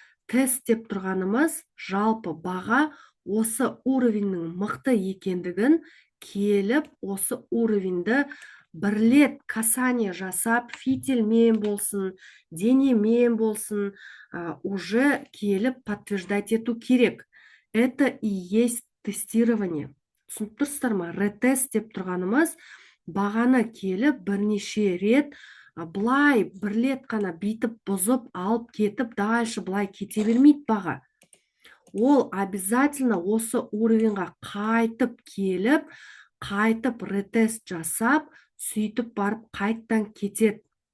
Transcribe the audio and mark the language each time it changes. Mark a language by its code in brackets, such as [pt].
[kk] Тест деп тұрғанымыз жалпы баға осы уровеньнің мықты екендігін келіп, осы уровеньді бірлет касание жасап, фитильмен болсын, денемен болсын, [ru] уже [kk] келіп [ru] подтверждать [kk] ету керек. [ru] Это и есть тестирование. [kk] Түсініп тұрсыздар ма? Ретест деп тұрғанымыз бағаны келіп бірнеше рет былай бірлет қана битіп бұзып алып кетіп, [ru] дальше [kk] былай кете бермейді баға. ол [ru] обязательно [kk] осы уровеньға қайтып келіп, қайтып ретест жасап, сөйтіп барып қайттан кетеді.